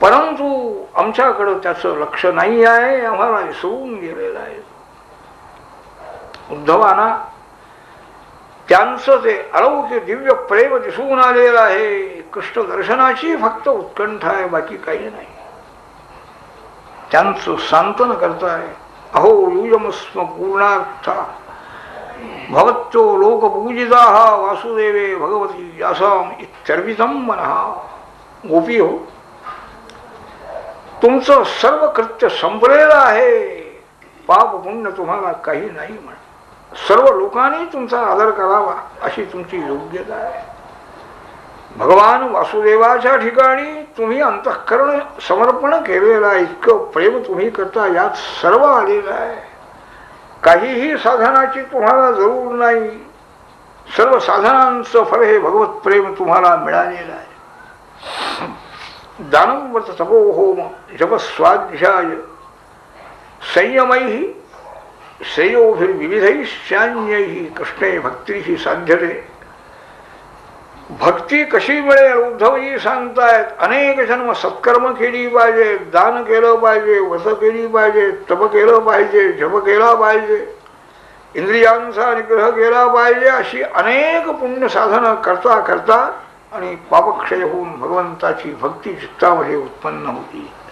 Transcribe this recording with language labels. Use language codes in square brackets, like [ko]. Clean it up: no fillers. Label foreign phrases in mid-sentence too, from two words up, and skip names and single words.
[mr] परंतु आमच्याकडं त्याचं लक्ष नाही आहे, आम्हाला विसरून गेलेलं आहे. उद्धवांना त्यांचं ते अलौकिक दिव्य प्रेम दिसून आलेलं आहे. कृष्ण दर्शनाची फक्त उत्कंठा आहे, बाकी काही नाही. त्यांचं सांत्वन करताय. [sa] अहो युजमस्म पूर्णार्था भवत्यो लोकपूजिता वासुदेवे भगवती यासाम इत्यर्पितम मनः. [mr] गोपी हो, तुमचं सर्व कृत्य संपलेलं आहे, पाप पुण्य तुम्हाला काही नाही म्हण. सर्व लोकांनी तुमचा आदर करावा अशी तुमची योग्यता आहे. भगवान वासुदेवाच्या ठिकाणी तुम्ही अंतःकरण समर्पण केलेलं आहे. इतकं प्रेम तुम्ही करता, यात सर्व आलेलं आहे. काहीही साधनाची तुम्हाला जरूर नाही. सर्व साधनांचं फळ हे भगवत प्रेम तुम्हाला मिळालेलं आहे. [sa] दानं व्रत तपो होम जप स्वाध्याय संयमैः श्रेयोभिर्विविधैश्चान्यैः कृष्णे भक्तीही साध्यते. [mr] भक्ती कशी मिळेल उद्धवजी सांगतायत. अनेक जन्म सत्कर्म केली पाहिजे, दान केलं पाहिजे, व्रत केली पाहिजे, तप केलं पाहिजे, जप केला पाहिजे, इंद्रियांचा निग्रह केला पाहिजे. अशी अनेक पुण्य साधनं करता करता आणि पापक्षय होऊन भगवंताची भक्ती चित्तामध्ये उत्पन्न होती.